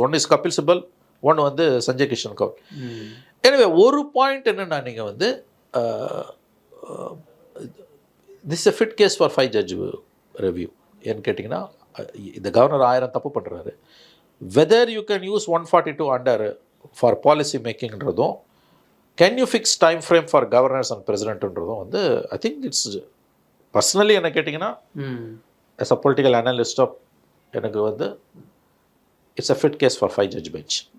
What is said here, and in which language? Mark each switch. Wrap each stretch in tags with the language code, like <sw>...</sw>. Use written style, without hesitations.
<en>One is Kapil Sibal, one வந்து சஞ்சய் கிஷன் கவுல்.</en> <ta>எனவே ஒரு பாயிண்ட் என்னென்னா, நீங்கள் வந்து</ta> <en>this is a fit case for 5 judge review.</en> <ta>ஏன்னு கேட்டிங்கன்னா, இந்த கவர்னர் 1000 தப்பு பண்ணுறாரு.</ta> <en>whether you can use 142 under for policy makingன்றதும், can you fix time frame for governors and presidentன்றதும் வந்து I think it's personally</en> <ta>என்ன கேட்டிங்கன்னா,</ta> <en>as a political analyst</en> <ta>எனக்கு வந்து</ta> <en>It's a fit case for 5 judge bench.</en>